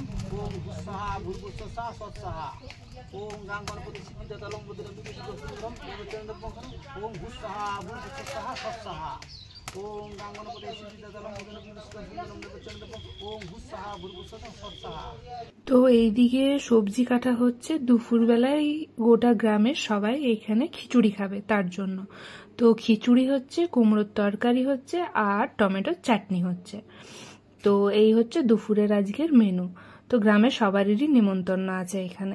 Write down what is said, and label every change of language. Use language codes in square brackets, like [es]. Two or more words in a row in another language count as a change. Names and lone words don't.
[sa] ओम स्वः भूर्भुवः स्वः स्वः ओम गां गणपति सिद्धिदातं मुद्रिका सुंदरम ओम चंद्रपंखम ओम स्वः भूर्भुवः स्वः स्वः ओम गां गणपति सिद्धिदातं मुद्रिका सुंदरम ओम चंद्रपंखम ओम स्वः भूर्भुवः स्वः स्वः। [bn] তো এইদিকে সবজি কাটা হচ্ছে। দুপুরবেলায় গোটা গ্রামের সবাই এখানে খিচুড়ি খাবে তার জন্য। তো খিচুড়ি হচ্ছে, কুমড়োর তরকারি হচ্ছে, আর টমেটোর চাটনি হচ্ছে। তো এই হচ্ছে দুপুরের আজকের মেনু। তো গ্রামের সবারই নিমন্ত্রণ আছে এখানে।